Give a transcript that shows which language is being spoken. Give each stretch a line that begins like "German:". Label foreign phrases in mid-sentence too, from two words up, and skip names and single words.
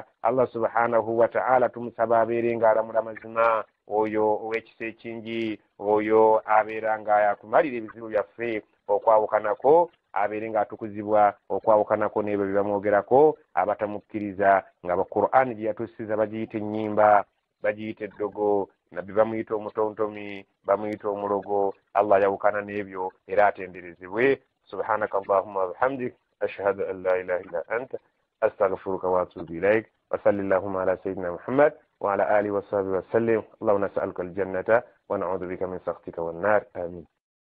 Ganda: Allah
Arabic: سبحانه وتعالى
Ganda: tumusaba abeere nga alamula mazima oyo ow'ekisa ekingi oyo abeera nga yatumalira ebizibu byaffe okwawukanako abeere nga atukuzibwa okwawukanako n'ebyo bye bamwogerako abatamukkiriza nga Qur'an gye yatusiza bagiyita ennyimba bagiyita eddogo nabbi bamuyita omutontomi bamuyita omulogo. Allah yawukana n'ebyo era atenderezebwe.
Arabic: سبحانك اللهم وبحمدك أشهد أن لا إله إلا أنت أستغفرك وأتوب إليك وصلى الله على سيدنا محمد وعلى آله وصحبه وسلم. اللهم نسألك الجنة ونعوذ بك من سخطك والنار. Amin.